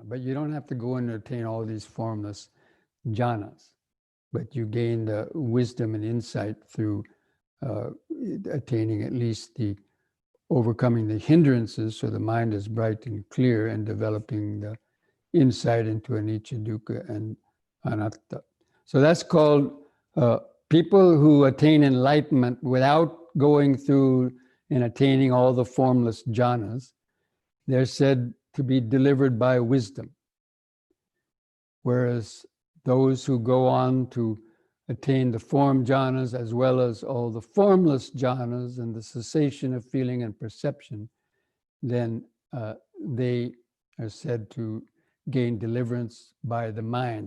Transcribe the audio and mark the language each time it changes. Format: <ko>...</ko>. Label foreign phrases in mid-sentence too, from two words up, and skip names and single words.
<en>But you don't have to go and attain all these formless jhanas. But you gain the wisdom and insight through attaining at least the overcoming the hindrances, so the mind is bright and clear, and developing the insight into anicca, dukkha, and anatta. So that's called people who attain enlightenment without going through and attaining all the formless jhanas. They're said to be delivered by wisdom. Whereas those who go on to attain the form jhanas as well as all the formless jhanas and the cessation of feeling and perception, then they are said to gain deliverance by the mind.</en>